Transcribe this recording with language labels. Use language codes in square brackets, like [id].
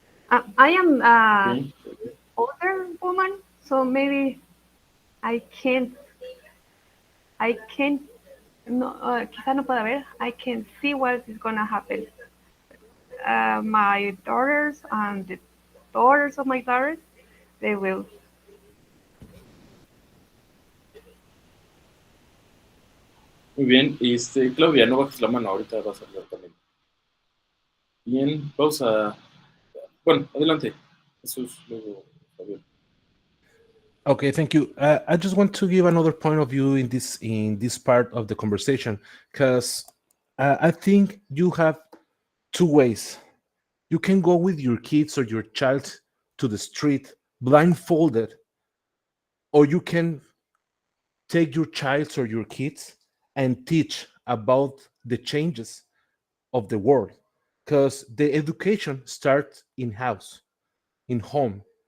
[en] I am an older woman, so maybe I can't, no, [es] quizá no pueda ver, [en] I can see what is going to happen. My daughters and the daughters of my daughters, they will. [es] Muy bien, Claudia, no bajes la mano, ahorita vas a hablar también. Bien, vamos a... Bueno, adelante. Jesús, luego Fabiola. [en] Okay, thank you. I just want to give another point of view in this part of the conversation, because I think you have two ways. You can go with your kids or your child to the street blindfolded, or you can take your child or your kids and teach about the changes of the world, because the education starts in house, in home.